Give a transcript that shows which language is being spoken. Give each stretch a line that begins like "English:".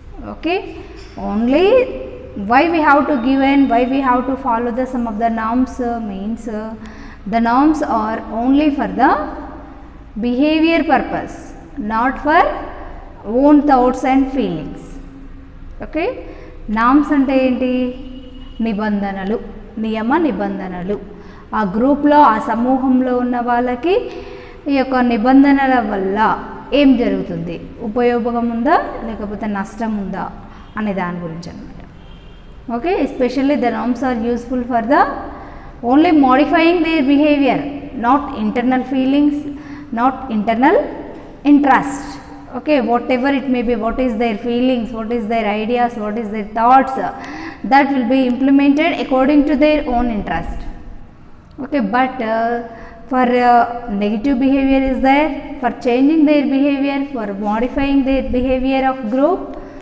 English: Okay, only why we have to give and why we have to follow the some of the norms means the norms are only for the behavior purpose, not for own thoughts and feelings.
Telugu: Okay, norms ante enti నిబంధనలు, నియమ నిబంధనలు. ఆ గ్రూప్లో ఆ సమూహంలో ఉన్న వాళ్ళకి ఈ యొక్క నిబంధనల వల్ల ఏం జరుగుతుంది, ఉపయోగం ఉందా లేకపోతే నష్టం ఉందా అనే దాని గురించి అన్నమాట.
English: Okay, especially the norms are useful for the only modifying their behaviour, not internal feelings, not internal interest. Okay, whatever it may be, what is their feelings, what is their ideas, what is their thoughts, that will be implemented according to their own interest. Okay, but for negative behavior is there, for changing their behavior, for modifying their behavior of group.